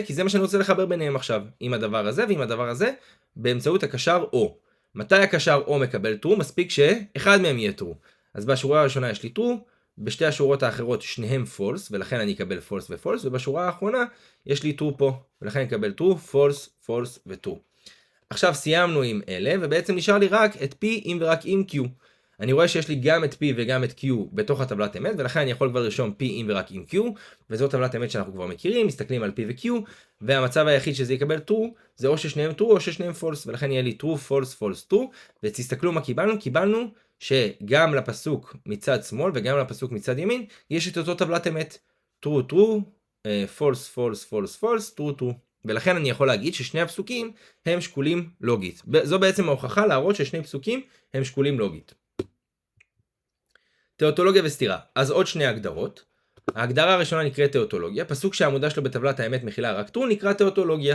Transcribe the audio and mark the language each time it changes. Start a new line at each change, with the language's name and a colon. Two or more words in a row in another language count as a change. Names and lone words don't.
Hebrew: כי זה מה שאני רוצה לחבר ביניהם עכשיו, עם הדבר הזה ועם הדבר הזה, באמצעות הקשר O. מתי הקשר או מקבל true? מספיק שאחד מהם יהיה true. אז בשורה הראשונה יש לי true, בשתי השורות האחרות שניהם false, ולכן אני אקבל false ו-false, ובשורה האחרונה יש לי true פה, ולכן אני אקבל
English: true, false, false
Hebrew: ו-true. עכשיו סיימנו עם אלה, ובעצם נשאר לי רק את P אם ורק אם Q. אני רואה שיש לי גם את P וגם את Q בתוך הטבלת אמת, ולכן אני יכול כבר לרשום P אם ורק אם Q, וזו טבלת אמת שאנחנו כבר מכירים, מסתכלים על P ו-Q, והמצב היחיד שזה יקבל true, זה או ששניהם true או ששניהם false, ולכן יהיה לי
English: true, false, false, true,
Hebrew: ותסתכלו מה קיבלנו, קיבלנו שגם לפסוק מצד שמאל וגם לפסוק מצד ימין, יש את אותו טבלת אמת,
English: true, true, false, false, false, false, true, true.
Hebrew: ולכן אני יכול להגיד ששני הפסוקים הם שקולים לוגית. זו בעצם ההוכחה להראות ששני פסוקים הם שקולים לוגית. תאותולוגיה וסתירה. אז עוד שני הגדרות. ההגדרה הראשונה נקראת תאותולוגיה. פסוק שהעמודה שלו בטבלת האמת מכילה רק true נקרא תאותולוגיה.